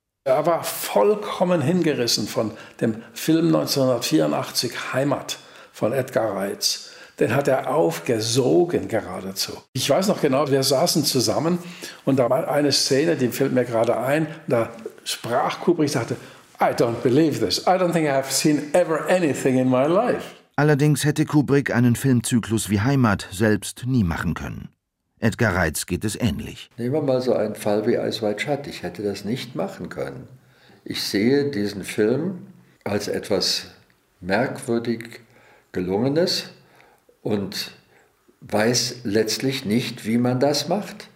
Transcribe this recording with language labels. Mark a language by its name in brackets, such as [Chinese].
[German] Er war vollkommen hingerissen von dem Film 1984 Heimat von Edgar Reitz. Den hat er aufgesogen geradezu. Ich weiß noch genau, wir saßen zusammen und da war eine Szene, die fällt mir gerade ein, da sprach Kubrick, sagte, [English] I don't believe this. I don't think I have seen ever anything in my life. [German] Allerdings hätte Kubrick einen Filmzyklus wie Heimat selbst nie machen können. Edgar Reitz geht es ähnlich. Nehmen wir mal so einen Fall wie Eyes Wide Shut. Ich hätte das nicht machen können. Ich sehe diesen Film als etwas merkwürdig Gelungenes und weiß letztlich nicht, wie man das macht.